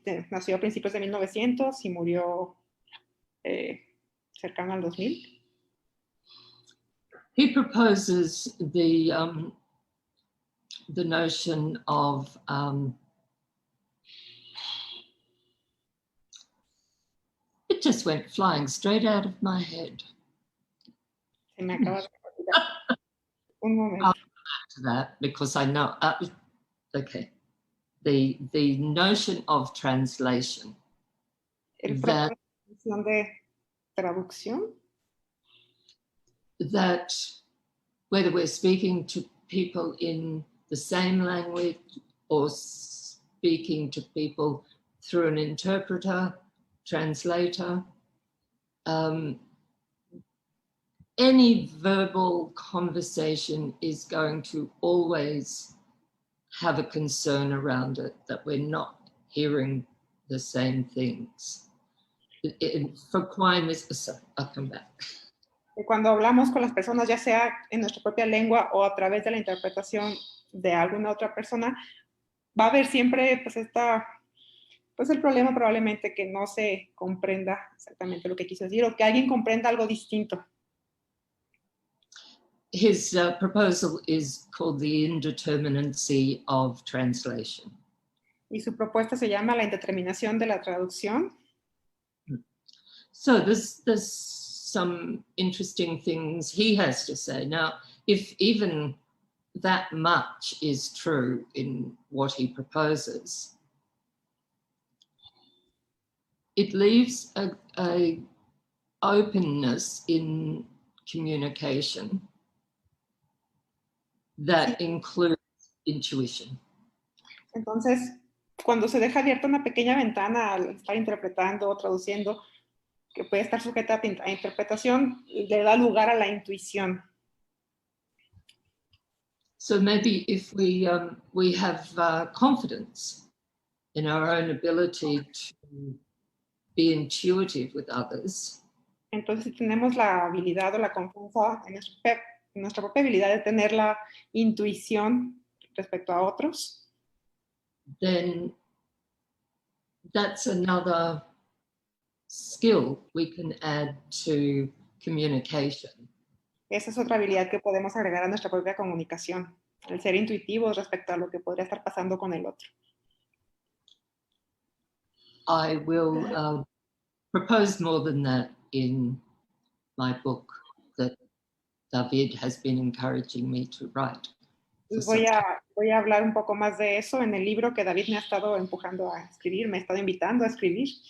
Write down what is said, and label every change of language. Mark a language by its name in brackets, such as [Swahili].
[Spanish] nació a principios de 1900 y murió cercano al 2000. [English] He proposes the notion of it just went flying straight out of my head. [Spanish] Se me acaba de olvidar. Un momento. [English] I'll come back to that because I know. Okay, the notion of translation. That [Spanish] de traducción. [English] That whether we're speaking to people in the same language or speaking to people through an interpreter, translator, any verbal conversation is going to always have a concern around it that we're not hearing the same things. For Quine, I'll come back. [Spanish] Cuando hablamos con las personas, ya sea en nuestra propia lengua o a través de la interpretación de alguna otra persona, va a haber siempre pues el problema probablemente que no se comprenda exactamente lo que quiso decir o que alguien comprenda algo distinto. [English] His proposal is called the indeterminacy of translation. [Spanish] Y su propuesta se llama la indeterminación de la traducción. [English] So there's some interesting things he has to say. Now, if even that much is true in what he proposes, it leaves a openness in communication that includes intuition. [Spanish] Entonces, cuando se deja abierta una pequeña ventana al estar interpretando o traduciendo, que puede estar sujeta a interpretación, le da lugar a la intuición. [English] So maybe if we have confidence in our own ability to be intuitive with others. [Spanish] Entonces, si tenemos la habilidad o la confianza en nuestra propia habilidad de tener la intuición respecto a otros, [English] then that's another skill we can add to communication. [Spanish] Esa es otra habilidad que podemos agregar a nuestra propia comunicación, el ser intuitivos respecto a lo que podría estar pasando con el otro. [English] I will propose more than that in my book that David has been encouraging me to write. [Spanish] Voy a hablar un poco más de eso en el libro que David me ha estado empujando a escribir, me ha estado invitando a escribir.